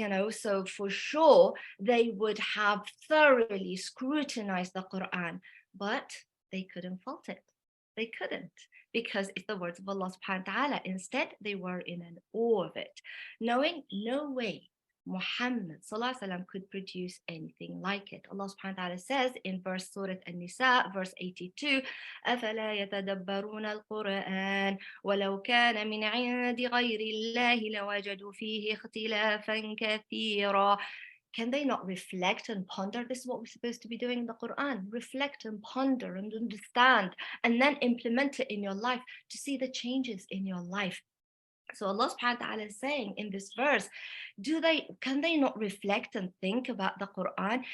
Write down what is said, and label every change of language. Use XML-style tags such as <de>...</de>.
<en>So for sure, they would have thoroughly scrutinized the Quran, but they couldn't fault it. They couldn't, because it's the words of Allah subhanahu wa ta'ala. Instead, they were in an awe of it, knowing no way Muhammad sallallahu alaihi wasallam could produce anything like it. Allah subhanahu wa ta'ala says in verse Surah An-Nisa, verse 82,</en> <ar>أَفَلَا يَتَدَبَّرُونَ الْقُرْآنَ وَلَوْ كَانَ مِنْ عِنْدِ غَيْرِ اللَّهِ لَوَجَدُوا فِيهِ اخْتِلَافًا كَثِيرًا.</ar> <en>Can they not reflect and ponder? This is what we're supposed to be doing in the Quran. Reflect and ponder and understand, and then implement it in your life to see the changes in your life. So Allah subhanahu wa ta'ala is saying in this verse, can they not reflect and think about the Quran?</en>